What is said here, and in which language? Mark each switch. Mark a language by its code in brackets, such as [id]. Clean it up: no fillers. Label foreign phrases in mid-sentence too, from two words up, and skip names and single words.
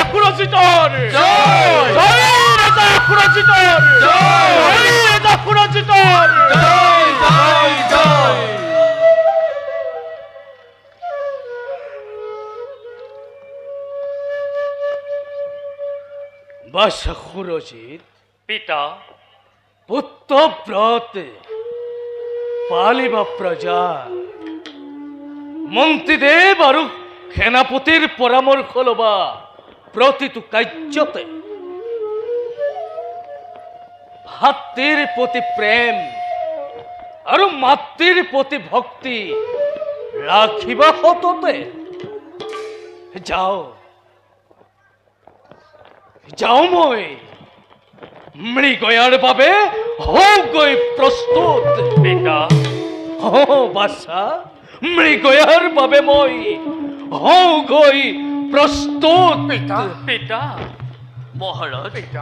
[as] ফুরজিতর জয় রাজা ফুরজিতর জয় রাজা ফুরজিতর বাদশাহ খুরজিত পিতা পুত্রব্রত পালিবা প্রজা মন্ত্রীদেব আর সেনাপতির পরামর্শ লবা প্রতিটো কাৰ্যতে ভাতৃৰ প্ৰতি প্ৰেম আৰু মাতৃৰ প্ৰতি ভক্তি ৰাখিবা সততে যাও যাও মই মৃগয়াৰ বাবে হওঁগৈ প্ৰস্তুত পিতা বাছা মৃগয়াৰ বাবে মই হওঁগৈ প্ৰস্তুত পিতা মহারাজ